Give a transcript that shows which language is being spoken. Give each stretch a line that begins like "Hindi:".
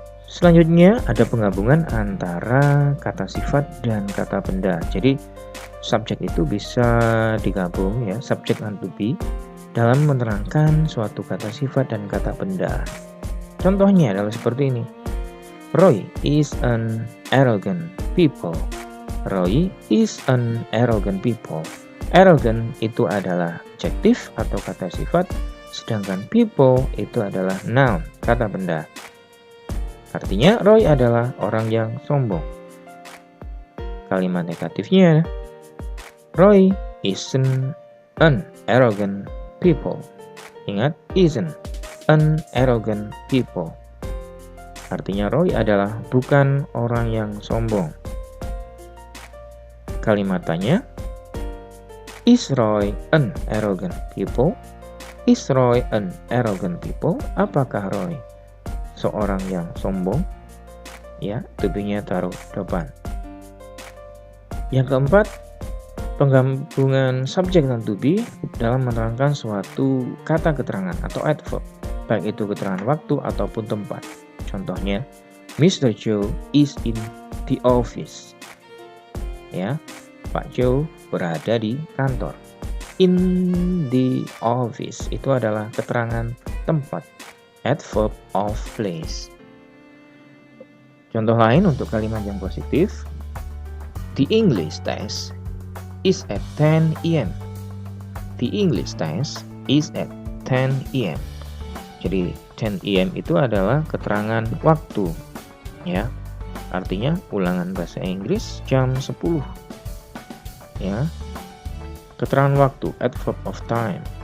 Indonesian: Selanjutnya ada penggabungan antara kata sifat dan kata benda. Jadi subjek itu bisa digabung ya, subjek dan to be, dalam menerangkan suatu kata sifat dan kata benda. Contohnya adalah seperti ini.
English: Roy is an arrogant people. Roy is an arrogant people.
Indonesian: Arrogant itu adalah adjektif atau kata sifat, sedangkan people itu adalah noun, kata benda. Artinya Roy adalah orang yang sombong. Kalimat negatifnya,
English: Roy isn't an arrogant people. Ingat, isn't an arrogant people.
Indonesian: Artinya Roy adalah bukan orang yang sombong. Kalimat tanya,
English: is Roy an arrogant people? Is Roy an arrogant people?
Indonesian: Apakah Roy seorang yang sombong? Ya, to be-nya taruh depan. Yang keempat, penggabungan subjek dan to be dalam menerangkan suatu kata keterangan atau adverb, baik itu keterangan waktu ataupun tempat. Contohnya,
English: Mr. Joe is in the office.
Indonesian: Ya, Pak Joe berada di kantor.
English: In the office
Indonesian: itu adalah keterangan tempat, adverb of place. Contoh lain untuk kalimat yang positif,
English: the English test is at 10 a.m. The English test is at 10 a.m.
Indonesian: Jadi 10 a.m. itu adalah keterangan waktu, ya. Artinya ulangan bahasa Inggris jam 10. Ya. Keterangan waktu, adverb of time.